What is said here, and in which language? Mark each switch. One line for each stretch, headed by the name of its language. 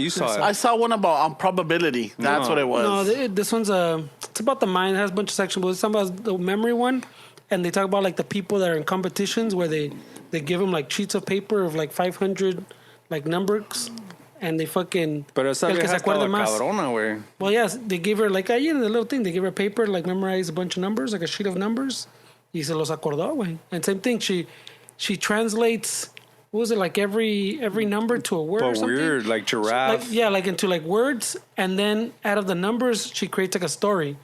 English: you saw it. I saw one about probability. That's what it was. No, this one's it's about the mind. It has a bunch of sections, but it's talking about the memory one, and they talk about like the people that are in competitions where they give them like sheets of paper of like 500 like numbers, and they fucking.
Spanish: Pero esa vieja estaba cabrona, güey.
English: Well, yes, they gave her like the little thing. They gave her paper, like memorize a bunch of numbers, like a sheet of numbers.
Spanish: Y se los acordó, güey.
English: And same thing, she translates. What was it, like every number to a word? But or something? weird, like giraffe. Like into like words, and then out of the numbers, she creates like a story.